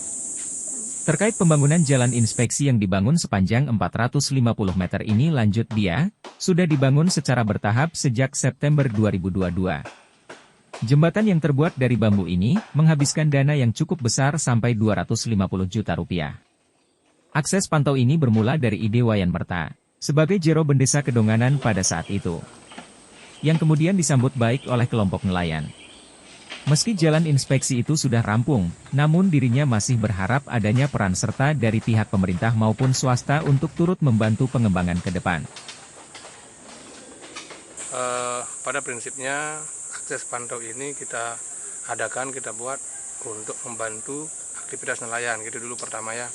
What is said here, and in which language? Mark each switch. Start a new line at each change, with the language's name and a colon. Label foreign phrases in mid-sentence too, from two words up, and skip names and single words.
Indonesian: Terkait pembangunan jalan inspeksi yang dibangun sepanjang 450 meter ini lanjut dia, sudah dibangun secara bertahap sejak September 2022. Jembatan yang terbuat dari bambu ini, menghabiskan dana yang cukup besar sampai 250 juta rupiah. Akses pantau ini bermula dari ide Wayan Merta, sebagai jero bendesa Kedonganan pada saat itu, yang kemudian disambut baik oleh kelompok nelayan. Meski jalan inspeksi itu sudah rampung, namun dirinya masih berharap adanya peran serta dari pihak pemerintah maupun swasta untuk turut membantu pengembangan ke depan. Pada prinsipnya, akses pantau ini kita adakan, kita buat untuk membantu aktivitas nelayan, gitu dulu pertama ya.